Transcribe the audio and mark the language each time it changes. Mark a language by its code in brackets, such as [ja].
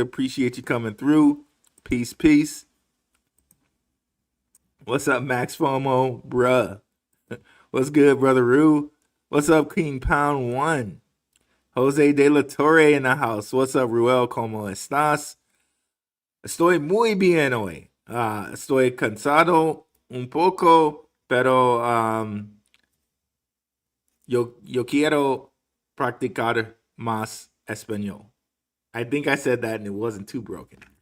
[en] Appreciate you coming through. Peace, peace. What's up, Max FOMO, bruh? What's good, brother Rue? What's up, King Pound 1? Jose De La Torre in the house. What's up, [es] Ruel? ¿Cómo estás? Estoy muy bien hoy. Estoy cansado un poco, pero yo quiero practicar más español. [en] I think I said that and it wasn't too broken.